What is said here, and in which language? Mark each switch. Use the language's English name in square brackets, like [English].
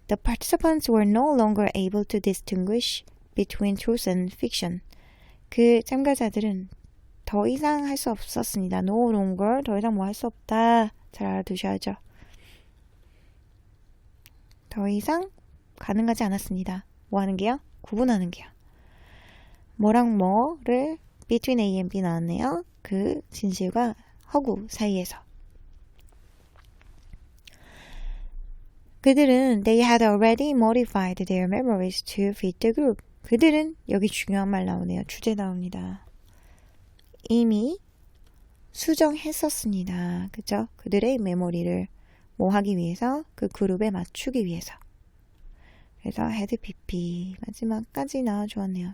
[English] The participants were no longer able to distinguish between truth and fiction. [Korean] 그 참가자들은 더 이상 할 수 없었습니다. [English] No longer, [Korean] 더 이상 뭐 할 수 없다. 잘 알아두셔야죠. 더 이상 가능하지 않았습니다. 뭐 하는 게요? 구분하는 게요. 뭐랑 뭐를 [English] between A and B [Korean] 나왔네요. 그 진실과 허구 사이에서. 그들은 [English] they had already modified their memories to fit the group. [Korean] 그들은 여기 중요한 말 나오네요. 주제 나옵니다. 이미 수정했었습니다. 그죠? 그들의 메모리를 뭐 하기 위해서? 그 그룹에 맞추기 위해서. 그래서 had pp 마지막까지 나와주었네요.